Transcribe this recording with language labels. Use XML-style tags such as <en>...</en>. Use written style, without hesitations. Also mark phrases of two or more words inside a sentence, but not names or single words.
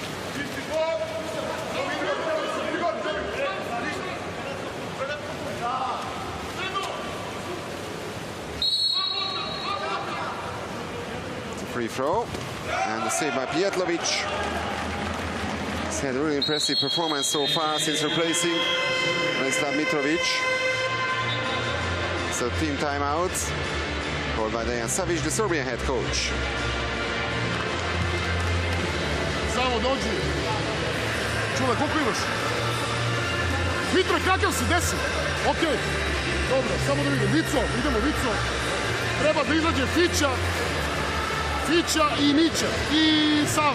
<en>It's a free throw. And the save by Bijetlovic. He's had a really impressive performance so far since replacing Vladislav Mitrovic. So team timeout called by Dejan Savic, the Serbian head coach.</en> <sr>Samo dođi. Čule, koliko imaš? Mitro, kakav si? 10? Okej. Dobro, samo da vidim. Vico, idemo Vico. Treba da izađe Fića i Mića i Sava.</sr>